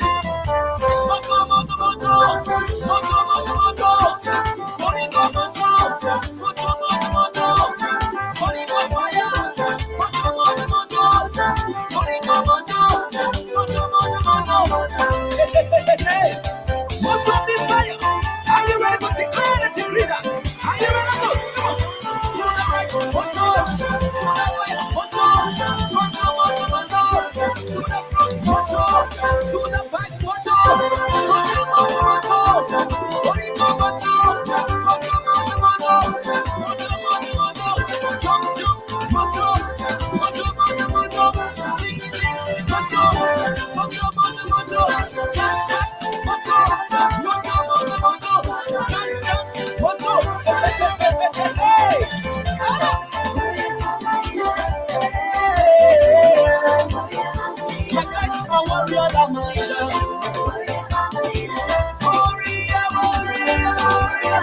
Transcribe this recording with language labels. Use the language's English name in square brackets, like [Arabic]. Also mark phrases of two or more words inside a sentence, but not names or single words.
[Swahili] Moto, moto, moto, moto, moto, moto, Holy Ghost moto, moto, moto, moto, [English] Holy Ghost fire, [Swahili] moto, moto, moto, Holy Ghost moto, moto, moto, moto. [English] Hey. Moto be fire. Are you ready to declare and decree that? Are you ready to go? Come on. To the right, moto, to the left, [Swahili] moto, moto, moto, moto, [English] to the front, moto, to the back, [Swahili] moto, moto, moto, moto, Holy Ghost moto, moto, moto, moto, moto, moto, moto, [English] jump, jump, [Swahili] moto, moto, moto, moto, [English] sing, sing, [Swahili] moto, moto, moto, moto, [English] tap, tap, [Swahili] moto, moto, moto, moto, [English] dance, dance, moto, hey, my guys, my warrior, I'm a leader. Warrior, warrior, warrior.